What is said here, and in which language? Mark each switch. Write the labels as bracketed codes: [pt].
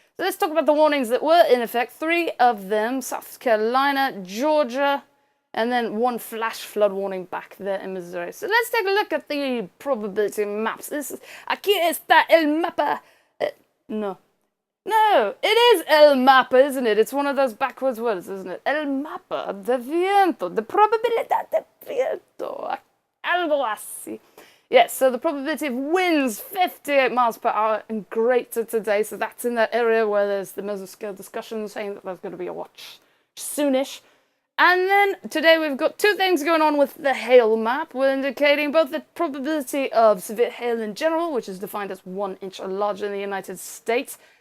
[en] So let's talk about the warnings that were in effect. 3 of them, South Carolina, Georgia, and then 1 flash flood warning back there in Missouri. So let's take a look at the probability maps. [es] Aquí está el mapa. [en] No, it is el mapa, isn't it? It's one of those backwards words, isn't it? [es] El mapa de viento, de probabilidad de viento, algo así. [en] Yes, so the probability of winds, 58 miles per hour and greater today. So that's in that area where there's the mesoscale discussion saying that there's going to be a watch soonish. And then today we've got 2 things going on with the hail map. We're indicating both the probability of severe hail in general, which is defined as 1 inch or larger in the United States.